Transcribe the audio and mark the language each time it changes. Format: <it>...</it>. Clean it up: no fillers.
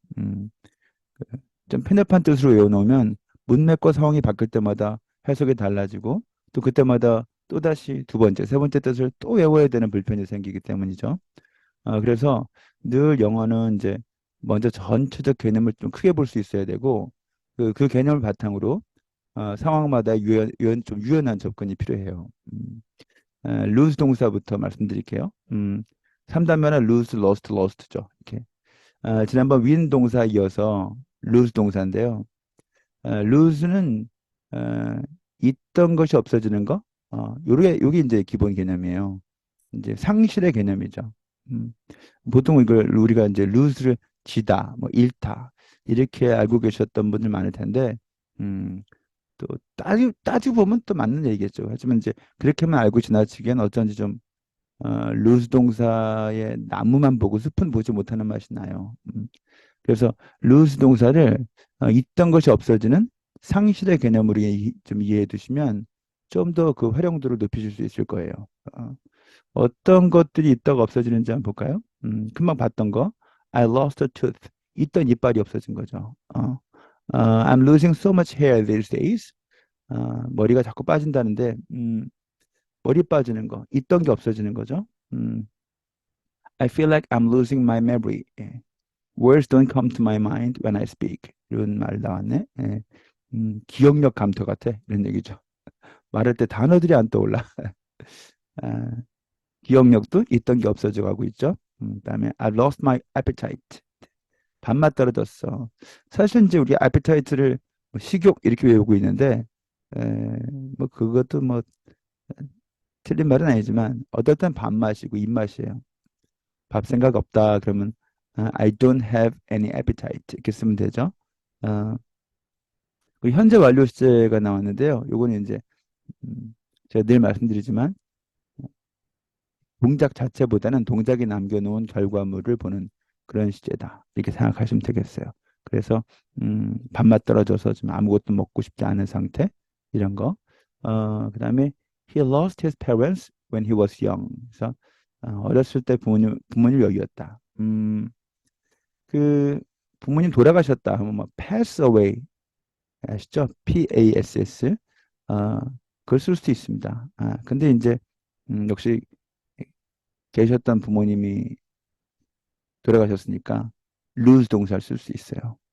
<ko>음, 좀 편협한 뜻으로 외워놓으면 문맥과 상황이 바뀔 때마다 해석이 달라지고 또 그때마다 또다시 두 번째, 세 번째 뜻을 또 외워야 되는 불편이 생기기 때문이죠. 그래서 늘 영어는 이제 먼저 전체적 개념을 좀 크게 볼 수 있어야 되고 그 개념을 바탕으로 상황마다 좀 유연한 접근이 필요해요. lose 동사부터 말씀드릴게요. 3단면은 lose, lost, lost죠. 이렇게. 지난번 win 동사 이어서 lose 동사인데요. lose는 있던 것이 없어지는 거. 요게 이제 기본 개념이에요. 이제 상실의 개념이죠. 음, 보통 이걸 우리가 이제 lose를 지다, 뭐 잃다 이렇게 알고 계셨던 분들 많을 텐데, 또 따지고 보면 또 맞는 얘기겠죠. 하지만 이제 그렇게만 알고 지나치기엔 어쩐지 좀 lose 동사의 나무만 보고 숲은 보지 못하는 맛이 나요. 그래서 lose 동사를 있던 것이 없어지는 상실의 개념으로 좀 이해해 두시면 좀 더 그 활용도를 높이실 수 있을 거예요. 어떤 것들이 있다가 없어지는지 한번 볼까요? 금방 봤던 거.</ko> <en>I lost a tooth.</en> <ko>있던 이빨이 없어진 거죠.</ko> <en>I'm losing so much hair these days.</en> <ko>머리가 자꾸 빠진다는데, 머리 빠지는 거. 있던 게 없어지는 거죠.</ko> <en>I feel like I'm losing my memory.</en> <ko>예.</ko> <en>Words don't come to my mind when I speak.</en> <ko>이런 말 나왔네. 예. 기억력 감퇴 같아. 이런 얘기죠. 말할 때 단어들이 안 떠올라. 아, 기억력도 있던 게 없어져 가고 있죠. 그다음에</ko> <en>I lost my appetite.</en> <ko>밥맛 떨어졌어. 사실 이제 우리 appetite를 뭐 식욕 이렇게 외우고 있는데 에, 뭐 그것도 뭐 틀린 말은 아니지만 어떨 땐 밥맛이고 입맛이에요. 밥 생각 없다 그러면</ko> <en>I don't have any appetite</en> <ko>이렇게 쓰면 되죠. 어, 그 현재 완료 시제가 나왔는데요. 요거는 이제 제가 늘 말씀드리지만 동작 자체보다는 동작이 남겨놓은 결과물을 보는 그런 시제다. 이렇게 생각하시면 되겠어요. 그래서 밥맛 떨어져서 지금 아무것도 먹고 싶지 않은 상태 이런 거. 그다음에</ko> <en>he lost his parents when he was young.</en> <ko>그래서 어렸을 때 부모님 여기였다. 그 부모님 돌아가셨다 하면 뭐 pass away 아시죠?</ko> <en>PASS.</en> <ko>어, 그걸 쓸 수도 있습니다. 근데 이제 역시 계셨던 부모님이 돌아가셨으니까 lose 동사를 쓸 수 있어요.</ko>